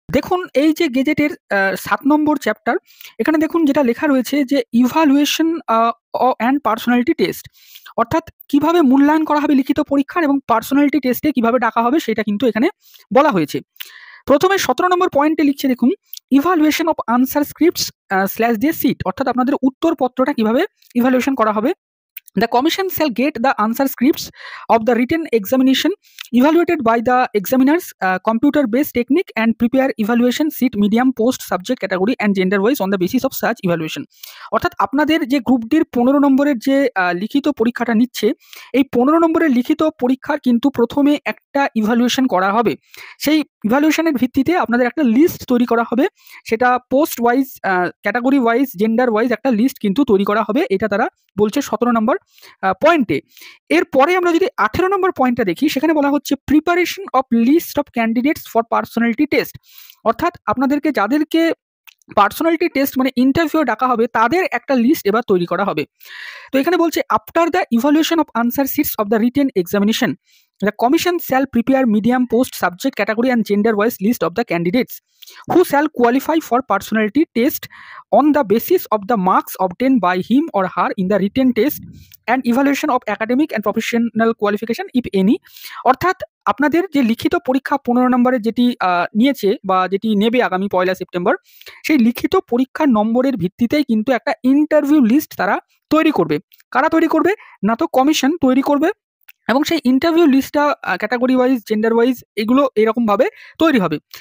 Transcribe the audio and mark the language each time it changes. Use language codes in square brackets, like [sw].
[bn] দেখুন এই যে গেজেটের 7 নম্বর চ্যাপ্টার, এখানে দেখুন যেটা লেখা রয়েছে যে [en] evaluation and personality test, [bn] অর্থাৎ কিভাবে মূল্যায়ন করা হবে লিখিত পরীক্ষার এবং পার্সোনালিটি টেস্টে কিভাবে ডাকা হবে সেটা কিন্তু এখানে বলা হয়েছে। প্রথমে 17 নম্বর পয়েন্টে লিখছে, দেখুন [en] evaluation of answer scripts [bn] slash দিয়ে সিট, অর্থাৎ আপনাদের উত্তরপত্রটা কিভাবে ইভালুয়েশন করা হবে। [en] The commission shall get the answer scripts of the written examination evaluated by the examiners computer-based technique and prepare evaluation sheet medium post subject category and gender wise on the basis of such evaluation। [bn] অর্থাৎ আপনাদের যে group ডির 15 নম্বরের যে লিখিত পরীক্ষাটা নিচ্ছে, এই 15 নম্বরের লিখিত পরীক্ষার কিন্তু প্রথমে একটা ইভালুয়েশন করা হবে। সেই ইভালুয়েশনের ভিত্তিতে আপনাদের একটা লিস্ট তৈরি করা হবে, সেটা [en] post wise category wise gender wise [bn] একটা লিস্ট কিন্তু তৈরি করা হবে, এটা তারা বলছে 17 নম্বর পয়েন্টে। এরপরে আমরা যদি 18 নম্বর পয়েন্টটা দেখি, সেখানে বলা হচ্ছে [en] preparation of list of candidates for personality test, [bn] অর্থাৎ আপনাদেরকে যাদেরকে পার্সোনালিটি টেস্ট মানে ইন্টারভিউ ডাকা হবে তাদের একটা লিস্ট এবার তৈরি করা হবে। তো এখানে বলছে [en] After the evaluation of answer sheets of the written examination the commission shall prepare medium post subject category and gender wise list of the candidates who shall qualify for personality test on the basis of the marks obtained by him or her in the written test and evaluation of academic and professional qualification if any। [bn] অর্থাৎ আপনাদের যে লিখিত পরীক্ষা 15 নম্বরের যেটি নিয়েছে বা যেটি নেবে আগামী 1 সেপ্টেম্বর, সেই লিখিত পরীক্ষার নম্বরের ভিত্তিতেই কিন্তু একটা ইন্টারভিউ লিস্ট তারা তৈরি করবে। কারা তৈরি করবে? না তো কমিশন তৈরি করবে, এবং সেই ইন্টারভিউ লিস্টটা ক্যাটাগরি ওয়াইজ, জেন্ডার ওয়াইজ এগুলো এরকমভাবে তৈরি হবে।